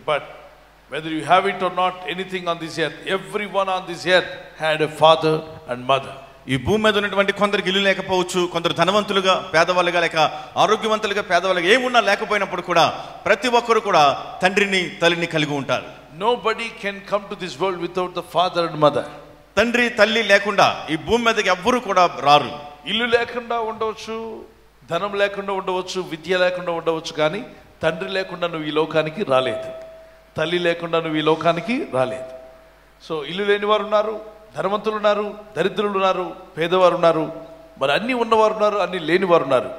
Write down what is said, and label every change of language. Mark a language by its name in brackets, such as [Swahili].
[English] But whether you have it or not, anything on this earth, everyone on this earth had a father and mother. [Telugu] ఈ భూమి మీద ఉన్నటువంటి కొందరికి ఇల్లు లేకపోవచ్చు, కొందరు ధనవంతులుగా పేదవాళ్ళుగా లేక ఆరోగ్యవంతులుగా పేదవాళ్ళుగా ఏమున్నా లేకపోయినప్పుడు కూడా ప్రతి ఒక్కరు కూడా తండ్రిని తల్లిని కలిగి ఉంటారు. [English] Nobody can come to this world without the father and mother. [Telugu] తండ్రి తల్లి లేకుండా ఈ భూమి మీదకి ఎవ్వరూ కూడా రారు. ఇల్లు లేకుండా ఉండవచ్చు, ధనం లేకుండా ఉండవచ్చు, విద్య లేకుండా ఉండవచ్చు, కానీ తండ్రి లేకుండా నువ్వు ఈ లోకానికి రాలేదు, తల్లి లేకుండా నువ్వు ఈ లోకానికి రాలేదు. సో ఇల్లు లేని వారు ఉన్నారు, ధనవంతులు ఉన్నారు, దరిద్రులు ఉన్నారు, పేదవారు ఉన్నారు, మరి అన్నీ ఉన్నవారు ఉన్నారు, అన్నీ లేనివారు ఉన్నారు.